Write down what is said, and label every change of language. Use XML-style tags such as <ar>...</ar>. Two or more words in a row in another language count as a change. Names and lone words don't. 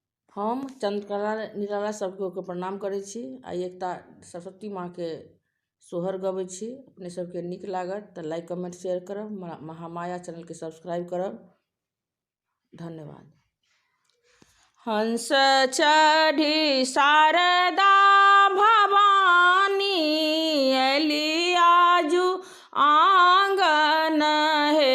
<mai>हम चंद्रकला निराला सबके के प्रणाम करै छी। आइ एकटा सरस्वती माँ के सोहर गबै छी। अपने सबके नीक लागत तऽ</mai> <en>like comment share</en> <mai>करब, महामाया चैनल के सब्सक्राइब करब। धन्यवाद। हंस चढ़ी शारदा भवानी अली आजू आंगन हे।</mai>